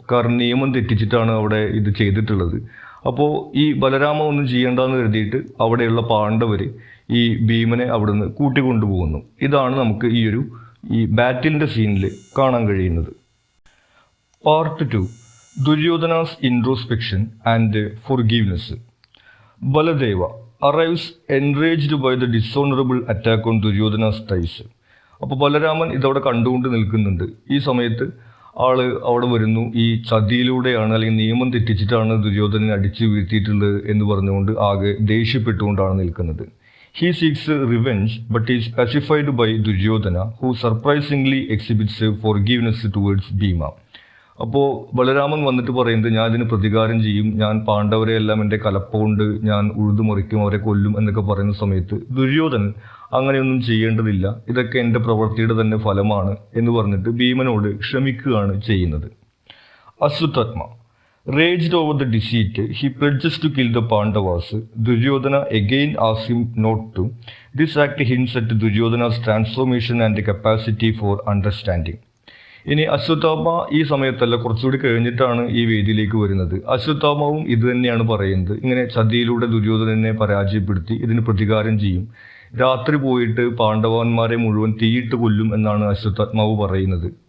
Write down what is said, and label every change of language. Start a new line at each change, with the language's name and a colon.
Malayalam: കാരണം നിയമം തെറ്റിച്ചിട്ടാണ് അവിടെ ഇത് ചെയ്തിട്ടുള്ളത്. അപ്പോൾ ഈ ബലരാമ ഒന്നും ചെയ്യേണ്ടെന്ന് കരുതിയിട്ട് അവിടെയുള്ള പാണ്ഡവർ ഈ ഭീമനെ അവിടുന്ന് കൂട്ടിക്കൊണ്ടുപോകുന്നു. ഇതാണ് നമുക്ക് ഈ ബാറ്റിലിൻ്റെ സീനിൽ കാണാൻ കഴിയുന്നത്. Part 2, ദുര്യോധനാസ് introspection and forgiveness. ബലദേവ
English: arrives enraged by the dishonorable attack on Duryodhana's thighs.
Malayalam: അപ്പോൾ ബലരാമൻ ഇതവിടെ കണ്ടുകൊണ്ട് നിൽക്കുന്നുണ്ട്. ഈ സമയത്ത് അവിടെ വരുന്നു. ഈ ചതിയിലൂടെയാണ് അല്ലെങ്കിൽ നിയമം തെറ്റിച്ചിട്ടാണ് ദുര്യോധനനെ അടിച്ചു വീഴ്ത്തിയിട്ടുള്ളത് എന്ന് പറഞ്ഞുകൊണ്ട് ആകെ ദേഷ്യപ്പെട്ടുകൊണ്ടാണ് നിൽക്കുന്നത്.
English: He seeks revenge but is pacified by Duryodhana, who surprisingly exhibits forgiveness towards Bhima.
Malayalam: അപ്പോൾ ബലരാമൻ വന്നിട്ട് പറയുന്നത്, ഞാൻ ഇതിന് പ്രതികാരം ചെയ്യും, ഞാൻ പാണ്ഡവരെ എല്ലാം എൻ്റെ കലപ്പ കൊണ്ട് ഞാൻ ഉഴുതുമറിക്കും, അവരെ കൊല്ലും എന്നൊക്കെ പറയുന്ന സമയത്ത് ദുര്യോധനൻ അങ്ങനെയൊന്നും ചെയ്യേണ്ടതില്ല, ഇതൊക്കെ എൻ്റെ പ്രവൃത്തിയുടെ തന്നെ ഫലമാണ് എന്ന് പറഞ്ഞിട്ട് ഭീമനോട് ക്ഷമിക്കുകയാണ് ചെയ്യുന്നത്. അശ്വത്ഥത്മ
English: raged over the deceit, he pledges to kill the Pandavas. Duryodhana again asks him not to. This act hints at Duryodhana's transformation and capacity for understanding.
Malayalam: ഇനി അശ്വത്ഥാമ ഈ സമയത്തല്ല, കുറച്ചുകൂടി കഴിഞ്ഞിട്ടാണ് ഈ വേദിയിലേക്ക് വരുന്നത്. അശ്വത്ഥാമാവും ഇത് തന്നെയാണ് പറയുന്നത്. ഇങ്ങനെ ചതിയിലൂടെ ദുര്യോധനനെ പരാജയപ്പെടുത്തി ഇതിന് പ്രതികാരം ചെയ്യും, രാത്രി പോയിട്ട് പാണ്ഡവന്മാരെ മുഴുവൻ തീയിട്ട് കൊല്ലും എന്നാണ് അശ്വത്ഥാത്മാവ് പറയുന്നത്.